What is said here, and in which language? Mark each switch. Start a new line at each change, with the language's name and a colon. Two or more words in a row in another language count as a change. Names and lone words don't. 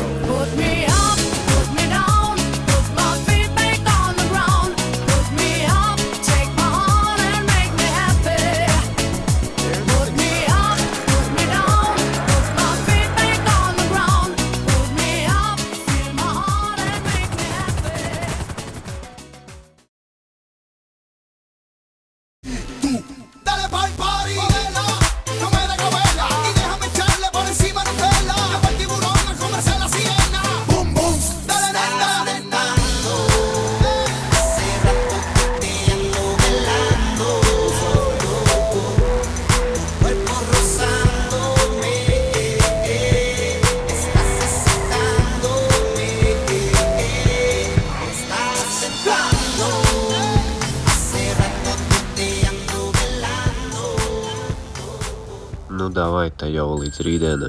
English: Put me up, put me down, put my feet back on the ground. Put me up, take my heart and make me happy. Put me up, put me down, put my feet back on the ground. Put me up, feel my heart and make me happy.
Spanish: Dale pa'l party, nena, no me dejo verla y déjame echarle por encima Nutella. Lleva el tiburón a comerse la sirena. Boom, boom, dale nena, nena. Hace rato que te ando velando, cuerpo rozándome, estás excitándome, estás entrando. Hace rato que te ando velando.
Latvian: Nu, davai, tā jau līdz rītdienai.